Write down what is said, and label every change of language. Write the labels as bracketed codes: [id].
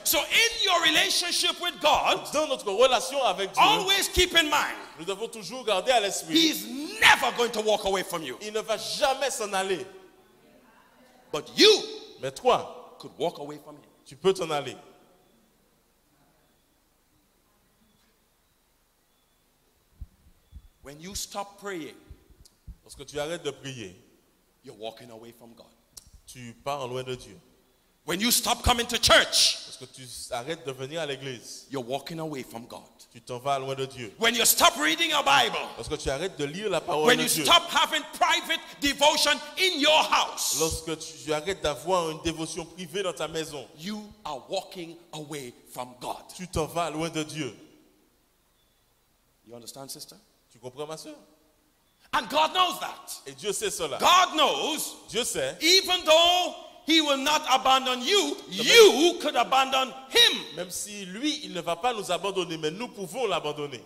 [en] So in your relationship with God, [fr] Dans notre relation avec Dieu, [en] always keep in mind, [fr] nous devons toujours garder à l'esprit, [en] he's never going to walk away from you. [fr] il ne va jamais s'en aller. [en] But you [fr] Mais toi, [en] could walk away from him. [fr] tu peux t'en aller. [en] When you stop praying, [fr] Lorsque tu arrêtes de prier, [en] you're walking away from God. [fr] tu pars loin de Dieu. [en] When you stop coming to church, [fr] Lorsque tu arrêtes de venir à l'église, [en] you're walking away from God. [fr] tu t'en vas loin de Dieu. [en] When you stop reading your Bible, [fr] Lorsque tu arrêtes de lire la parole [en] when [fr] de [en] you [fr] Dieu, [en] stop having private devotion in your house, [fr] lorsque tu arrêtes d'avoir une dévotion privée dans ta maison, [en] you are walking away from God. [fr] tu t'en vas loin de Dieu. [en] You understand, sister? [fr] Tu comprends, ma soeur? [en] And God knows that. [fr] Et Dieu sait cela. [en] God knows, [fr] Dieu sait, [en] even though he will not abandon you, you could abandon him. [fr] même si lui, il ne va pas nous abandonner, mais nous pouvons l'abandonner.